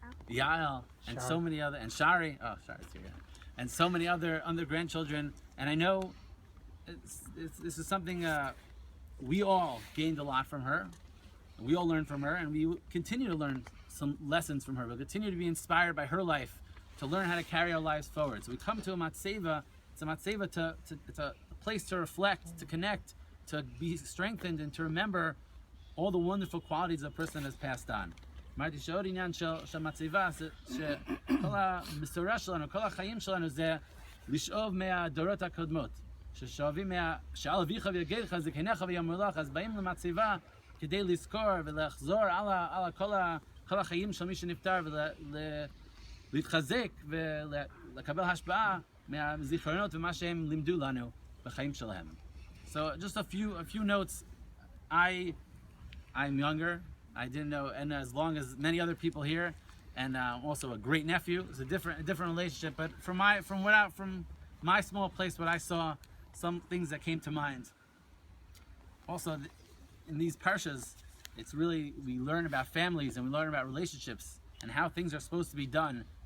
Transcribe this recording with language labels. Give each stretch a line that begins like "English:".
English: Yael, and Shari. So many other, and Shari, Shari's here, and so many other grandchildren, and I know this is something we all gained a lot from her, and we all learned from her, and we continue to learn some lessons from her. We'll continue to be inspired by her life, to learn how to carry our lives forward. So we come to a Matzeva. It's a Matzeva it's a place to reflect, to connect, to be strengthened, and to remember all the wonderful qualities a person has passed on.
Hebrew: אמרתי שעוד עניין של מצבה, שכל המסורה שלנו, כל החיים שלנו זה לשאוב מהדורות הקודמות. ששואבים שעל אביך ויגדך זקניך ויאמרו לך, אז באים למצבה כדי לזכור ולחזור על כל החיים של מי שנפטר להתחזק ולקבל השפעה מהזיכרונות ומה שהם לימדו לנו בחיים שלהם.
English: So just a few notes. I'm younger. I didn't know Edna as long as many other people here, and also a great nephew. It's a different relationship. But from my small place, what I saw, some things that came to mind. Also, in these parshas, it's really, we learn about families and we learn about relationships and how things are supposed to be done.